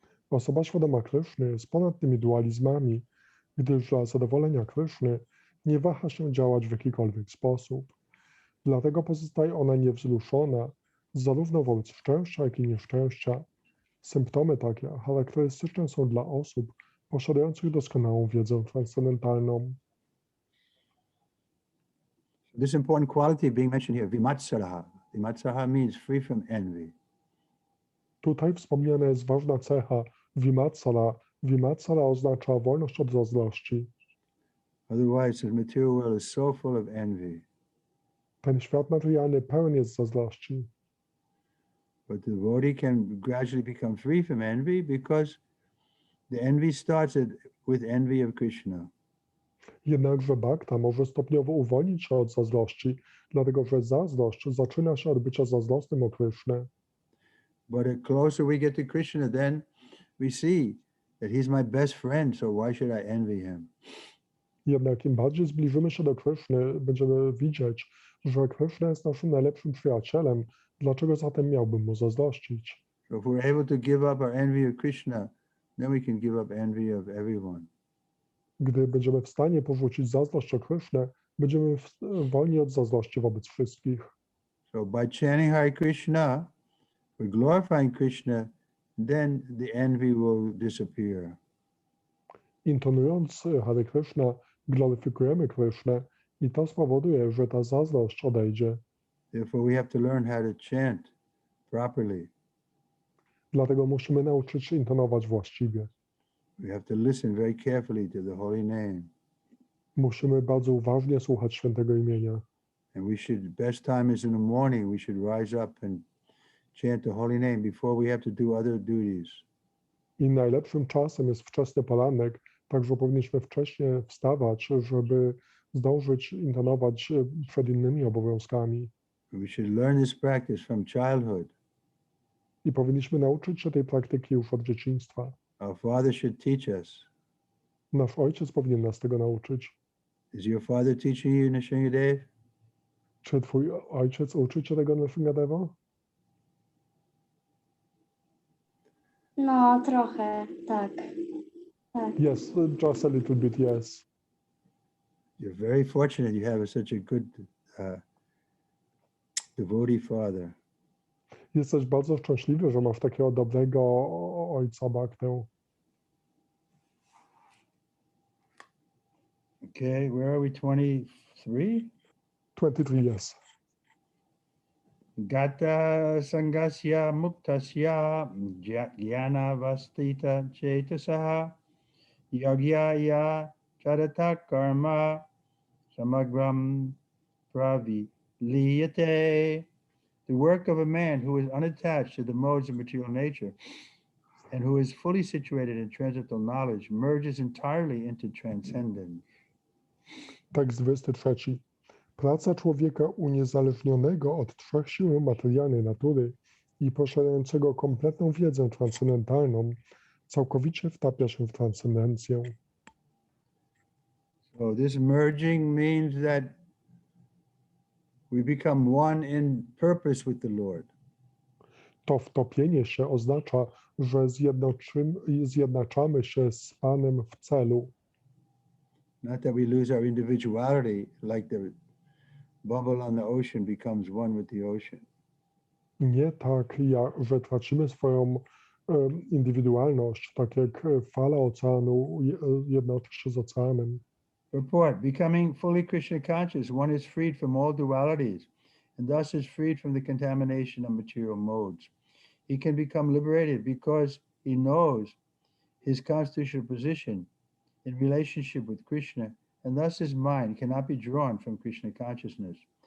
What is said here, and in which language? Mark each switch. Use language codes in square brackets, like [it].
[pl] Osoba świadoma Kryszny jest ponad tymi dualizmami, gdyż dla zadowolenia Kryszny nie waha się działać w jakikolwiek sposób. Dlatego pozostaje ona niewzruszona zarówno wobec szczęścia, jak i nieszczęścia. Symptomy takie charakterystyczne są dla osób posiadających doskonałą wiedzę transcendentalną. [en] This important quality being mentioned here, vimatsaraha. Vimatsaraha means free from envy. [pl] Tutaj wspomniana jest ważna cecha vimatsara. Vimatsara oznacza wolność od zazdrości. [en] Otherwise, the material world is so full of envy. [pl] Ten świat materialny pełen jest zazdrości. [en] But the devotee can gradually become free from envy because the envy starts with envy of Krishna. [pl] Jednakże bhakta może stopniowo uwolnić się od zazdrości, dlatego że zazdrość zaczyna się od bycia zazdrosnym o Krishnę. [en] But the closer we get to Krishna, then we see that he's my best friend, so why should I envy him? [pl] Jednak im bardziej zbliżymy się do Kryszny, będziemy widzieć, że Kryszna jest naszym najlepszym przyjacielem. Dlaczego zatem miałbym mu zazdrościć? [en] So if we're able to give up our envy of Krishna, then we can give up envy of everyone. [pl] Gdy będziemy w stanie porzucić zazdrość o Krysznę, będziemy wolni od zazdrości wobec wszystkich. [en] So by chanting Hare Krishna, we're glorifying Krishna, then the envy will disappear. [pl] Intonując Hare Krishna, gloryfikujemy Krysznę i to spowoduje, że ta zazdrość odejdzie. [en] Therefore we have to learn how to chant properly. [pl] Dlatego musimy nauczyć się intonować właściwie. [en] We have to listen very carefully to the holy name. [pl] Musimy bardzo uważnie słuchać świętego imienia. [en] And we should, best time is in the morning, we should rise up and chant the holy name before we have to do other duties. [pl] I najlepszym czasem jest wczesny poranek, także powinniśmy wcześnie wstawać, żeby zdążyć intonować przed innymi obowiązkami. [en] We should learn this practice from childhood. [pl] I powinniśmy nauczyć się tej praktyki już od dzieciństwa. [en] Our father should teach us. [pl] Nasz ojciec powinien nas tego nauczyć. [en] Is your father teaching you, Nrsimhadev? [pl] Czy twój ojciec uczy cię tego Nrsimhadeva? No, trochę, tak. Tak. [en] Yes, just a little bit, yes. You're very fortunate you have such a good devotee father. [pl] Jesteś bardzo szczęśliwy, że masz takiego dobrego ojca Bhaktę. [en] Okay, where are we? 23? 23, yes. [sa] Gata sangasya muktasya jnana vastita chetasaha yagyaya charata karma samagram praviliyate. [en] The work of a man who is unattached to the modes of material nature and who is fully situated in transcendental knowledge merges entirely into transcendence. [pl] Tekst 23. Praca człowieka uniezależnionego od trzech sił materialnej natury i posiadającego kompletną wiedzę transcendentalną całkowicie wtapia się w transcendencję. [en] So this merging means that we become one in purpose with the Lord. [pl] To wtopienie się oznacza, że zjednaczamy się z Panem w celu. [en] Not that we lose our individuality like the bubble on the ocean becomes one with the ocean. [pl] Nie tak, że tracimy swoją indywidualność, tak jak fala oceanu jednoczy się z oceanem. [en] Purport: becoming fully Krishna conscious, one is freed from all dualities and thus is freed from the contamination of material modes. He can become liberated because he knows his constitutional position in relationship with Krishna, and thus his mind cannot be drawn from Krishna consciousness.